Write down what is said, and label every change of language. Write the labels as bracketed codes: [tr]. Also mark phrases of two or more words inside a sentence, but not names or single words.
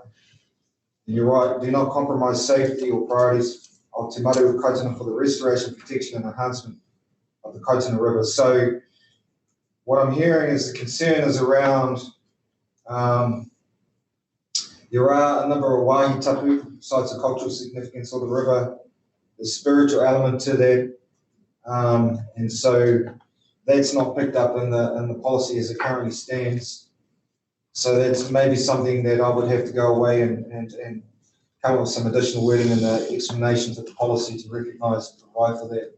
[en] And you're right, do not compromise safety or priorities of Te Maru Kaituna for the restoration, protection and enhancement of the Kaituna River. So what I'm hearing is the concern is around there are a number of [mi] wāhi tapu, [en] sites of cultural significance of the river, the spiritual element to that, and so that's not picked up in the policy as it currently stands. So that's maybe something that I would have to go away and come up with some additional wording in the explanations of the policy to recognise and provide for that.